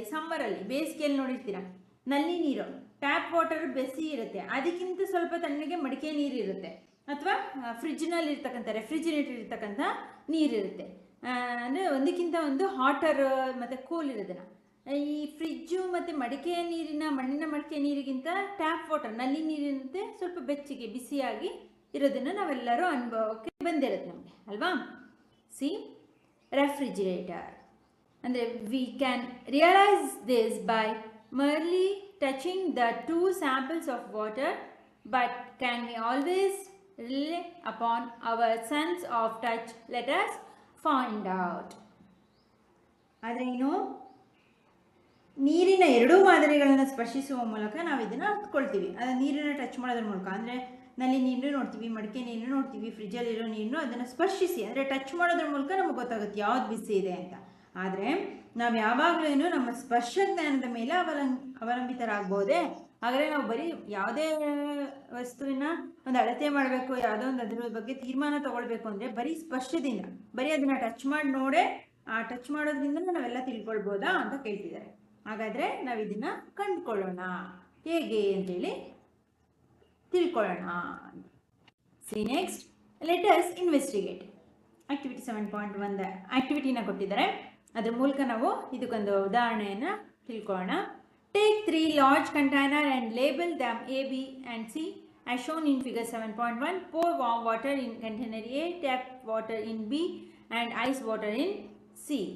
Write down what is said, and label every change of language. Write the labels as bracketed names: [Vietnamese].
[Kannada] ಈ ಸಮ್ಮರಲ್ಲಿ ಬೇಸಿಗೆಯಲ್ಲಿ ನೋಡಿರ್ತೀರ, ನಲ್ಲಿ ನೀರು ಟ್ಯಾಪ್ ವಾಟರ್ ಬಿಸಿ ಇರುತ್ತೆ, ಅದಕ್ಕಿಂತ ಸ್ವಲ್ಪ ತಣ್ಣಗೆ ಮಡಿಕೆ ನೀರು ಇರುತ್ತೆ, ಅಥವಾ ಫ್ರಿಜ್ನಲ್ಲಿ ಇರ್ತಕ್ಕಂಥ ರೆಫ್ರಿಜಿರೇಟರ್ ಇರ್ತಕ್ಕಂಥ ನೀರಿರುತ್ತೆ. ಅಂದರೆ ಒಂದಕ್ಕಿಂತ ಒಂದು ಹಾಟರ್ ಮತ್ತು ಕೂಲ್ ಇರೋದನ್ನು. ಈ ಫ್ರಿಜ್ಜು ಮತ್ತು ಮಣ್ಣಿನ ಮಡಿಕೆ ನೀರಿಗಿಂತ ಟ್ಯಾಪ್ ವಾಟರ್ ನಲ್ಲಿ ನೀರಿನಂತೆ ಸ್ವಲ್ಪ ಬೆಚ್ಚಗೆ ಬಿಸಿಯಾಗಿ ಇರೋದನ್ನು ನಾವೆಲ್ಲರೂ ಅನುಭವಕ್ಕೆ ಬಂದಿರುತ್ತೆ ನಮಗೆ ಅಲ್ವಾ. [English] See refrigerator ಅಂದರೆ we can realise this by merely touching the two samples of water, but can we always rely upon our sense of touch? Let us find out. [Kannada] ಆದರೆ ಏನು, ನೀರಿನ ಎರಡೂ ಮಾದರಿಗಳನ್ನು ಸ್ಪರ್ಶಿಸುವ ಮೂಲಕ ನಾವು ಇದನ್ನು ಅರ್ಥಕೊಳ್ತೀವಿ. ಅದು ನೀರನ್ನು ಟಚ್ ಮಾಡೋದ್ರ ಮೂಲಕ, ಅಂದರೆ ನಲ್ಲಿ ನೀರು ನೋಡ್ತೀವಿ, ಮಡಿಕೆ ನೀರು ನೋಡ್ತೀವಿ, ಫ್ರಿಜ್ಜಲ್ಲಿರೋ ನೀರನ್ನು ಅದನ್ನು ಸ್ಪರ್ಶಿಸಿ ಅಂದರೆ ಟಚ್ ಮಾಡೋದ್ರ ಮೂಲಕ ನಮಗೆ ಗೊತ್ತಾಗುತ್ತೆ ಯಾವ್ದು ಬಿಸಿ ಇದೆ ಅಂತ. ಆದರೆ ನಾವು ಯಾವಾಗಲೂ ನಮ್ಮ ಸ್ಪರ್ಶ ಜ್ಞಾನದ ಮೇಲೆ ಅವಲಂಬಿತರಾಗ್ಬೋದೇ? ಹಾಗಾದರೆ ನಾವು ಬರೀ ಯಾವುದೇ ವಸ್ತುವಿನ ಒಂದು ಅಳತೆ ಮಾಡಬೇಕು, ಯಾವುದೋ ಒಂದು ಅದರ ಬಗ್ಗೆ ತೀರ್ಮಾನ ತಗೊಳ್ಬೇಕು ಅಂದರೆ ಬರೀ ಸ್ಪರ್ಶದಿಂದ, ಬರೀ ಅದನ್ನು ಟಚ್ ಮಾಡಿ ನೋಡೇ ಆ ಟಚ್ ಮಾಡೋದ್ರಿಂದ ನಾವೆಲ್ಲ ತಿಳ್ಕೊಳ್ಬೋದಾ ಅಂತ ಕೇಳ್ತಿದ್ದಾರೆ. ಹಾಗಾದರೆ ನಾವು ಇದನ್ನು ಕಂಡುಕೊಳ್ಳೋಣ, ಹೇಗೆ ಅಂತೇಳಿ ತಿಳ್ಕೊಳ್ಳೋಣ. [English] See next, let us investigate. [Kannada] Activity 7.1 ಆಕ್ಟಿವಿಟಿನ ಕೊಟ್ಟಿದ್ದಾರೆ, ಅದ್ರ ಮೂಲಕ ನಾವು ಇದಕ್ಕೊಂದು ಉದಾಹರಣೆಯನ್ನು ತಿಳ್ಕೊಳ್ಳೋಣ. [English] Take 3 large containers and label them A, B and C as shown in figure 7.1. Pour warm water in container A, tap water in B and ice water in C.